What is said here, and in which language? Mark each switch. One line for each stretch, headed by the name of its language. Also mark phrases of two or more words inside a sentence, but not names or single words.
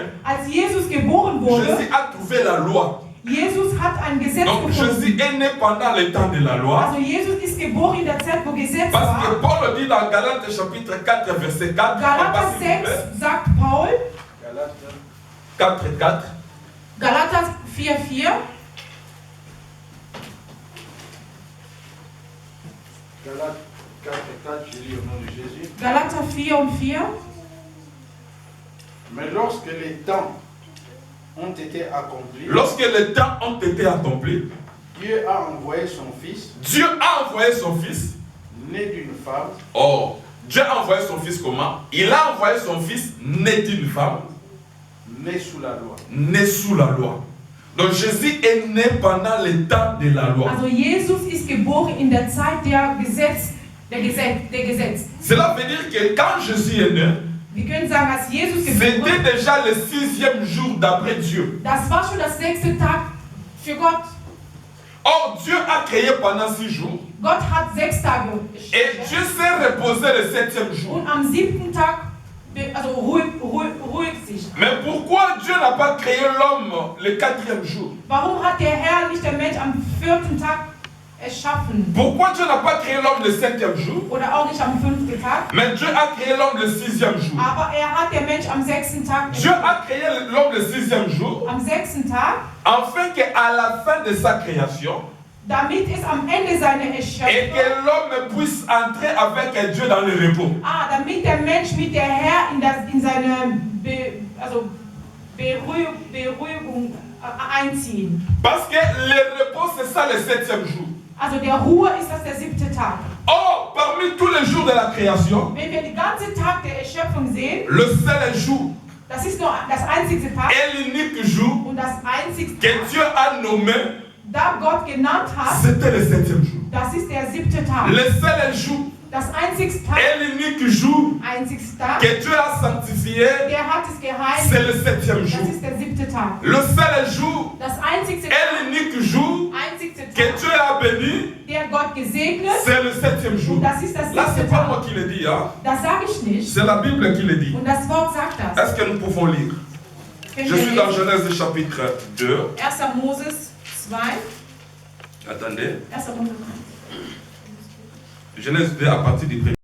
German: Als Jesus geboren wurde,
French: Jésus a trouvé la loi.
German: Jesus hat ein Gesetz
French: Donc
German: gefunden.
French: Jésus est né pendant le temps de la loi.
German: Also Jesus ist geboren in der Zeit, wo Gesetz
French: Parce que
German: war.
French: Paul dit dans Galates chapitre 4 verset 4.
German: Galater 6 sagt Paul,
French: Galates 4.
German: Galater 4,4.
French: Galates 4, je lis au nom de Jésus.
German: Galater 4 und 4.
French: Mais lorsque les temps ont été accomplis, Lorsque les temps ont été accomplis, Dieu a envoyé son Fils, Dieu a envoyé son fils. né d'une femme, Or, Dieu a envoyé son fils comment? Il a envoyé son fils né d'une femme, né sous la loi. né sous la loi. Donc Jésus est né pendant le temps de la loi.
German: Also Jesus ist geboren in der Zeit der Gesetz.
French: Cela veut dire que quand Jésus est né,
German: Wir können sagen, als Jesus
French: c'était
German: geboren
French: déjà le 6e jour d'après Dieu.
German: das war schon das 6. Tag für Gott.
French: Or, Dieu a créé pendant 6 jours.
German: Gott hat 6 Tage
French: Et Dieu s'est reposé le 7e jour.
German: und am 7. Tag also ruhig sich.
French: Mais pourquoi Dieu n'a pas créé l'homme le 4e jour?
German: Warum hat der Herr nicht den Mensch am 4. Tag erschaffen?
French: Pourquoi Dieu n'a pas créé l'homme le 7e jour?
German: Oder auch nicht am 5. Tag?
French: Mais Dieu a créé l'homme le 6e jour.
German: Aber er hat den Mensch am 6. Tag
French: Dieu a créé l'homme le 6e jour,
German: am 6. Tag,
French: afin qu'à la fin de sa création,
German: damit es am Ende seiner
French: et
German: Erschaffung,
French: que l'homme puisse entrer avec Dieu dans le repos.
German: damit der Mensch mit der Herr in seine Beruhigung einziehen.
French: Parce que le repos, c'est ça le 7e jour.
German: Also der Ruhe ist das der 7. Tag.
French: Or, parmi tous les jours de la création,
German: Wenn wir den ganzen Tag der Erschöpfung sehen,
French: le seul jour
German: das ist nur das einzige Tag
French: et l'unique jour
German: und das einzige
French: que
German: Tag,
French: Dieu a nommé,
German: da Gott genannt hat,
French: c'était le 7e jour.
German: das ist der 7. Tag.
French: Le seul jour
German: Das einzige Tag,
French: et l'unique jour
German: einzigste Tag,
French: que Dieu a sanctifié,
German: der hat es
French: c'est
German: geheiligt,
French: le 7e
German: das
French: jour.
German: ist der 7. Tag.
French: Le seul jour
German: Das einzigste
French: et
German: Tag,
French: l'unique jour
German: einzigste
French: que
German: Tag,
French: Dieu a béni,
German: der Gott gesegnet,
French: c'est le 7e jour.
German: und das ist das
French: Là, 7. c'est pas
German: Tag.
French: moi qui le dis, hein.
German: Das sage ich nicht,
French: C'est la Bible qui le dit.
German: und das Wort sagt das.
French: Est-ce que nous pouvons lire?
German: Können
French: Je
German: wir
French: suis dans
German: lesen?
French: Genèse chapitre 2.
German: 1. Moses 2,
French: Attendez.
German: 1. Moses 2.
French: Genèse 2 à partir du 1er.